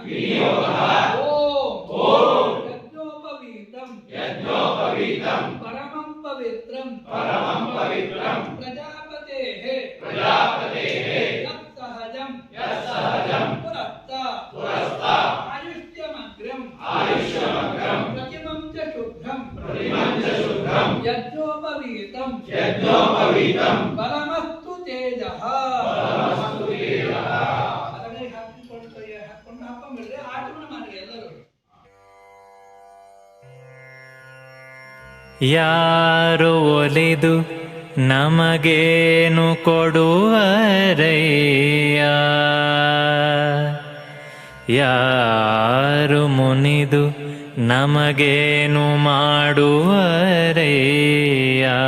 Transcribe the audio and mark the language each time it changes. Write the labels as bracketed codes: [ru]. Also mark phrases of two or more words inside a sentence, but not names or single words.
[sa] ओम यज्ञोपवीतं परमं पवित्रं प्रजापतेः यत्सहजं पुरस्ता आयुष्यमग्रं प्रतिमं च शुद्धं यज्ञोपवीतं बलमस्तु तेजः [kn] ಅದನ್ನೇ ಹಾಕೊಂಡು ಹಾಕೊಂಡ್ಬಿಟ್ರೆ ಆಚಮನ ಮಾಡಿ ಎಲ್ಲರೂ. ಯಾರು ಒಲಿದು ನಮಗೇನು ಕೊಡುವರಯ್ಯ, ಯಾರು ಮುನಿದು ನಮಗೇನು ಮಾಡುವರಯ್ಯ.